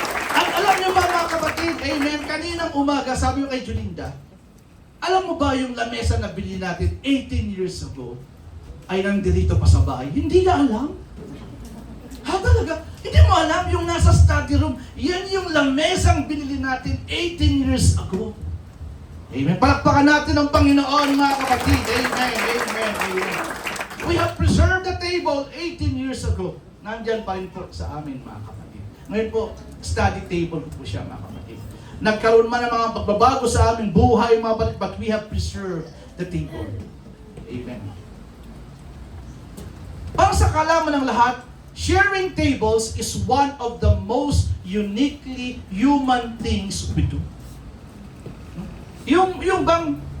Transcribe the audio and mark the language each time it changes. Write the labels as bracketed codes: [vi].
[tl] At alam niyo ba, mga kapatid, amen, kaninang umaga, sabi ko kay Jolinda, alam mo ba yung lamesa na bili natin 18 years ago, ay nandito pa sa bahay? Hindi na alam. Ha, talaga? Hindi mo alam yung nasa study room, yan yung lamesang binili natin 18 years ago. Amen. Palakpakan natin ang Panginoon, mga kapatid. Amen, amen, amen. [en] We have preserved the table 18 years ago. [tl] Nandyan pa rin po sa amin, mga kapatid. Ngayon po, study table po siya, mga kapatid. Nagkaroon man ng mga pagbabago sa aming buhay, mga kapatid, [en] but we have preserved the table. Amen. [tl] Para sa kalaman ng lahat, [en] sharing tables is one of the most uniquely human things we do. [tl] Yung bang